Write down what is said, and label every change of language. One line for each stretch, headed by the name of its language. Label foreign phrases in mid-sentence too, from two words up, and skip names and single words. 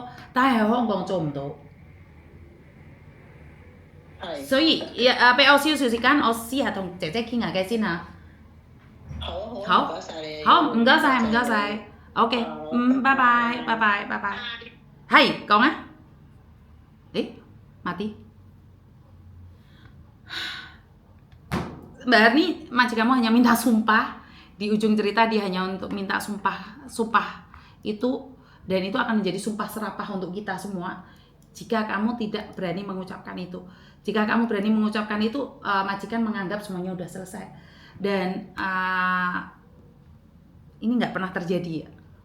Cantonese: 但係喺香港做唔到，所以俾我少少時間，我試下同姐姐傾下偈先嚇。好，唔該曬你。好，唔該晒。OK，拜拜。係講啊，
Indonesian: mati。Mbak Erni, macam kamu hanya minta sumpah di ujung cerita, dia hanya untuk minta sumpah itu, dan itu akan menjadi sumpah serapah untuk kita semua jika kamu tidak berani mengucapkan itu. Jika kamu berani mengucapkan itu, majikan menganggap semuanya udah selesai, dan ini nggak pernah terjadi ya.